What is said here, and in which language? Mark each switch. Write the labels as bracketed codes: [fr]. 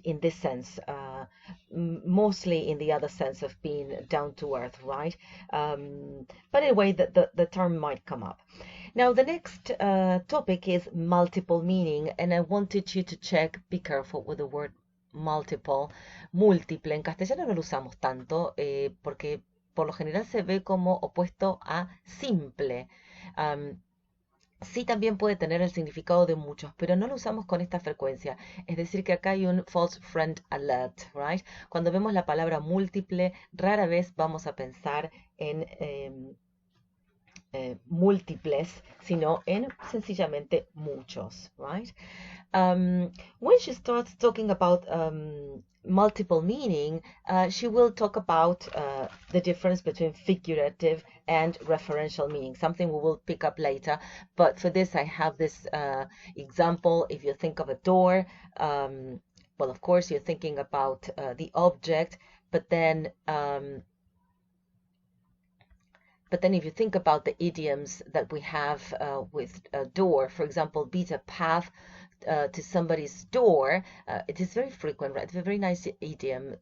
[en] In this sense, mostly in the other sense of being down to earth, right? But anyway, the term might come up. Now, the next topic is multiple meaning, and I wanted you to check, be careful with the word multiple, múltiple. [es] En castellano no lo usamos tanto porque por lo general se ve como opuesto a simple. Sí también puede tener el significado de muchos, pero no lo usamos con esta frecuencia. Es decir, que acá hay un false friend alert, right? Cuando vemos la palabra múltiple, rara vez vamos a pensar en múltiples, sino en sencillamente muchos, right? [en] When she starts talking about multiple meaning, she will talk about the difference between figurative and referential meaning, something we will pick up later. But for this, I have this example. If you think of a door, well, of course, you're thinking about the object, but then if you think about the idioms that we have with a door, for example, beat a path to somebody's door, it is very frequent, right? It's a very nice idiom.